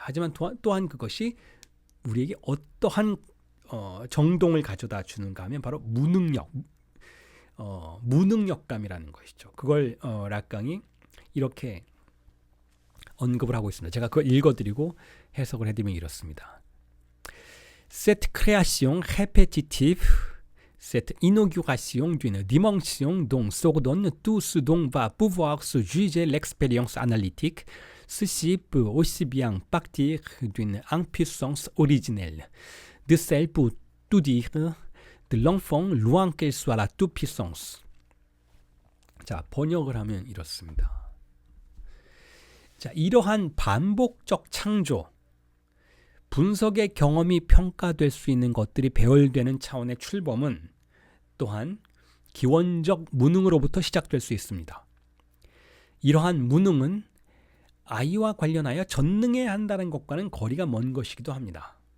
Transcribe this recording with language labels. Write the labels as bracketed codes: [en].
[ko] 하지만 또한 그것이 우리에게 어떠한 정동을 가져다 주는가 하면 바로 무능력감이라는 것이죠. 그걸 락강이 이렇게 언급을 하고 있습니다. 제가 그걸 읽어드리고 해석을 해드리면 이렇습니다. [fr] Cette création répétitive, cette inauguration d'une dimension dont s'ordonne tout ce dont va pouvoir se juger l'expérience analytique, ceci peut aussi bien partir d'une impuissance originelle, de celle pour tout dire, de l'enfant loin qu'elle soit la toute-puissance. [ko] 자, 번역을 하면 이렇습니다. 자, 이러한 반복적 창조, 분석의 경험이 평가될 수 있는 것들이 배열되는 차원의 출범은 또한 기원적 무능으로부터 시작될 수 있습니다. 이러한 무능은 아이와 관련하여 전능해야 한다는 것과는 거리가 먼 것이기도 합니다.